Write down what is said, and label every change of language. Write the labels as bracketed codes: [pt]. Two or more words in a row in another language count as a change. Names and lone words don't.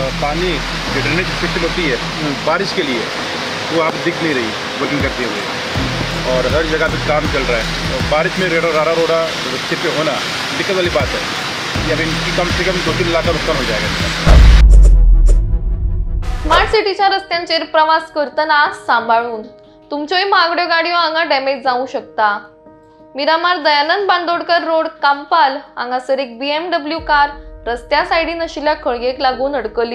[hi] पानी जो [en] drainage system [hi] होती है बारिश के लिए, वो आप दिख नहीं रही वर्किंग करते हुए, और हर जगह पे काम चल रहा है। और बारिश में रारा रोड़ा रस्ते पे होना दिक्कत वाली बात है। ये अब इनकी कम से कम 2-3 लाख का नुकसान हो जाएगा। [kok] स्मार्ट सिटीच्या रस्त्यांचेर प्रवास करतना सांभाळून तुमच्योय मागड्यो गाडयो हांगा डॅमेज जावंक शकता। मिरामार दयानंद बांदोडकर रोड कांपाल हांगासर एक BMW कार रस्त्या सायडीन आशिल्ल्या खळयेक लागून अडकली।